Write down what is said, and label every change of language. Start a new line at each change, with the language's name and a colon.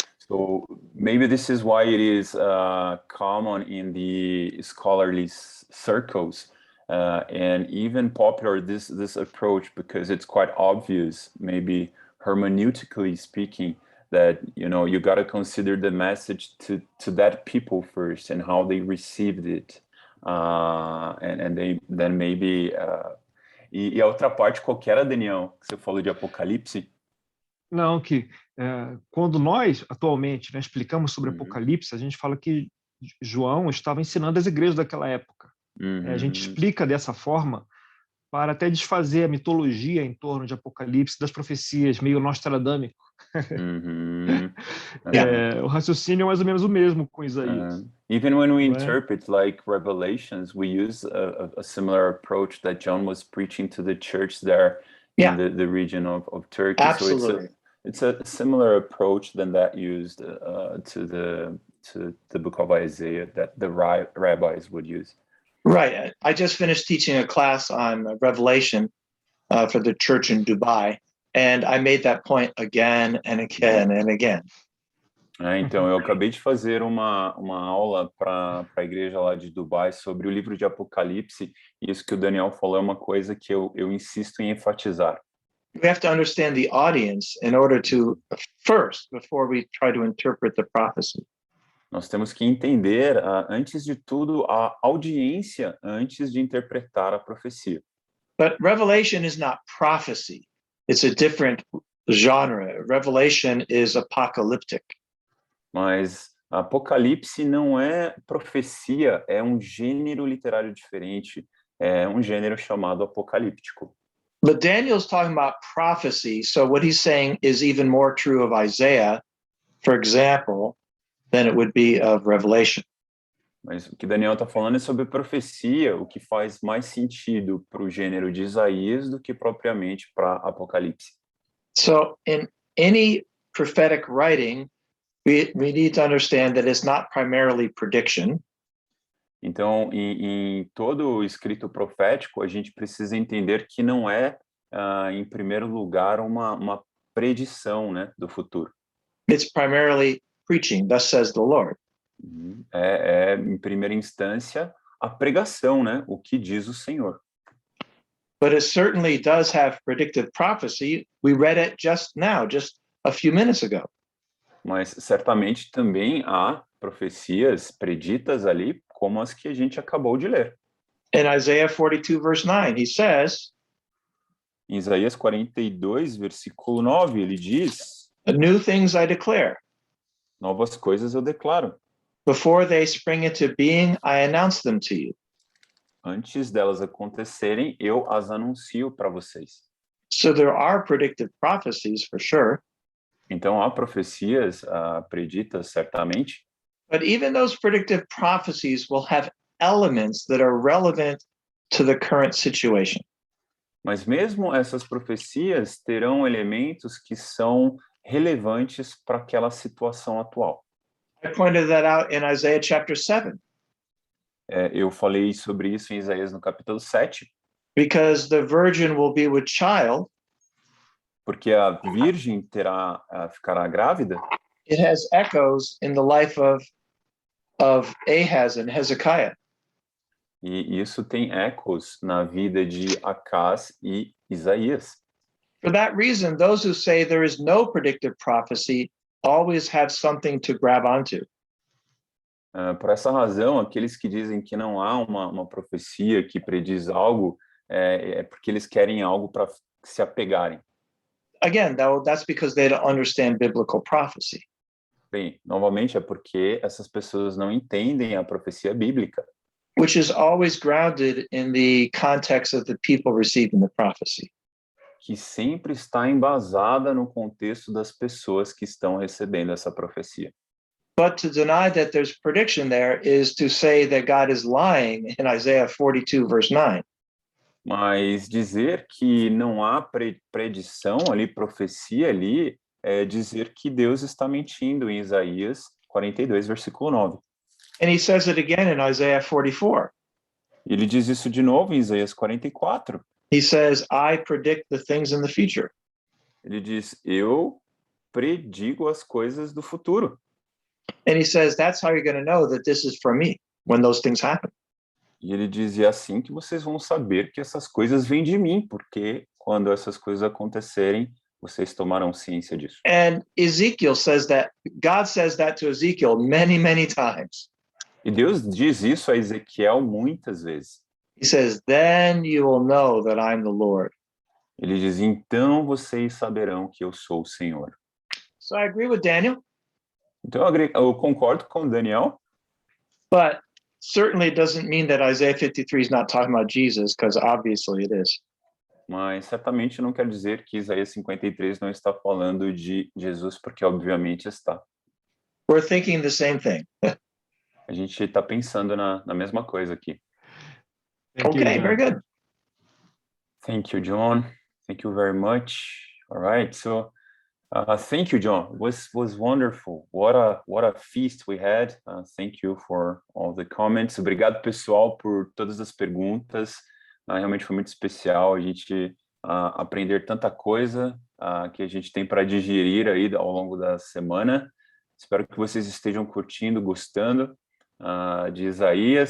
English: So maybe this is why it is common in the scholarly circles and even popular, this approach, because it's quite obvious, maybe hermeneutically speaking, that you got to consider the message to that people first and how they received it, and then maybe
Portuguese: e a outra parte qual que era, Daniel, que você falou de Apocalipse? Não, que quando nós atualmente, né, explicamos sobre Apocalipse, a gente fala que João estava ensinando as igrejas daquela época. A gente explica dessa forma para até desfazer a mitologia em torno de Apocalipse, das profecias, meio nostradâmico. Uhum. O raciocínio é mais ou menos o mesmo com Isaías.
English: Even when we
Portuguese: Não é?
English: interpret like Revelations, we use a similar approach that John was preaching to the church there Yeah. in the region of Turkey. Absolutely. So it's a similar approach than that used to the book of Isaiah that the rabbis would use. Right. I just finished teaching a class on Revelation for the church in Dubai, and I made that point again and again and again.
Portuguese: Então, eu acabei de fazer uma aula para a igreja lá de Dubai sobre o livro de Apocalipse, e isso que o Daniel falou é uma coisa que eu insisto em enfatizar.
English: We have to understand the audience in order to first, before we try to interpret the prophecy.
Portuguese: Nós temos que entender, antes de tudo, a audiência antes de interpretar a profecia.
English: But Revelation is not prophecy. It's a different genre. Revelation is apocalyptic.
Portuguese: Mas Apocalipse não é profecia, é um gênero literário diferente, é um gênero chamado apocalíptico.
English: But Daniel's talking about prophecy, so what he's saying is even more true of Isaiah, for example, than it would be of Revelation.
Portuguese: Mas o que Daniel está falando é sobre profecia, o que faz mais sentido para o gênero de Isaías do que propriamente para Apocalipse.
English: So in any prophetic writing, we need to understand that it's not primarily prediction.
Portuguese: Então, em todo o escrito profético, a gente precisa entender que não é, em primeiro lugar, uma predição, né, do futuro.
English: It's primarily preaching, thus says the Lord.
Portuguese: Em primeira instância, a pregação, né, o que diz o Senhor.
English: But it certainly does have predictive prophecy. We read it just now, just a few minutes ago.
Portuguese: Mas certamente também há profecias preditas ali, como as que a gente acabou de ler.
English: In Isaiah 42, verse 9, he says,
Portuguese: Em Isaías 42, versículo 9, ele diz:
English: new things I declare.
Portuguese: Novas coisas eu declaro.
English: Before they spring into being, I announce them to you.
Portuguese: Antes delas acontecerem, eu as anuncio para vocês.
English: So there are predictive prophecies for sure.
Portuguese: Então, há profecias preditas, certamente,
English: But even those predictive prophecies will have elements that are relevant to the current situation.
Portuguese: mas mesmo essas profecias terão elementos que são relevantes para aquela situação atual.
English: I pointed that out in Isaiah chapter 7,
Portuguese: Eu falei sobre isso em Isaías no capítulo 7,
English: because the virgin will be with child.
Portuguese: porque a virgem ficará grávida.
English: It has echoes in the life of Ahaz and Hezekiah.
Portuguese: E isso tem ecos na vida de Acás e Isaías.
English: For that reason, those who say there is no predictive prophecy always have something to grab onto.
Portuguese: Por essa razão, aqueles que dizem que não há uma profecia que prediz algo, é porque eles querem algo para se apegarem.
English: Again, that's because they don't understand biblical prophecy.
Portuguese: Bem, novamente é porque essas pessoas não entendem a profecia bíblica,
English: Which is always grounded in the context of the people receiving the prophecy.
Portuguese: que sempre está embasada no contexto das pessoas que estão recebendo essa profecia.
English: But to deny that there's prediction there is to say that God is lying in Isaiah 42, verse 9.
Portuguese: Mas dizer que não há predição ali, profecia ali, é dizer que Deus está mentindo em Isaías 42, versículo 9.
English: And he says it again in Isaiah 44.
Portuguese: Ele diz isso de novo em Isaías 44.
English: He says, I predict the things in the future.
Portuguese: Ele diz, eu predigo as coisas do futuro.
English: And he says, that's how you're going to know that this is from me when those things happen.
Portuguese: E ele diz, é assim que vocês vão saber que essas coisas vêm de mim, porque quando essas coisas acontecerem, vocês tomarão ciência disso.
English: And Ezekiel says that, God says that to Ezekiel many, many times.
Portuguese: E Deus diz isso a Ezequiel muitas vezes.
English: He says, then you will know that I'm the Lord.
Portuguese: Ele diz, então vocês saberão que eu sou o Senhor.
English: So I agree with Daniel,
Portuguese: Então eu concordo com Daniel,
English: but certainly doesn't mean that Isaiah 53 is not talking about Jesus, because obviously it is.
Portuguese: Mas certamente não quer dizer que Isaías 53 não está falando de Jesus, porque obviamente está.
English: We're thinking the same thing.
Portuguese: A gente está pensando na mesma coisa aqui.
English: Thank you, Okay, John. very good. Thank you, John. Thank you very much. All right, so thank you, John. It was wonderful. What a feast we had. Thank you for all the comments.
Portuguese: Obrigado, pessoal, por todas as perguntas. Realmente foi muito especial a gente aprender tanta coisa que a gente tem para digerir aí ao longo da semana. Espero que vocês estejam curtindo, gostando de Isaías.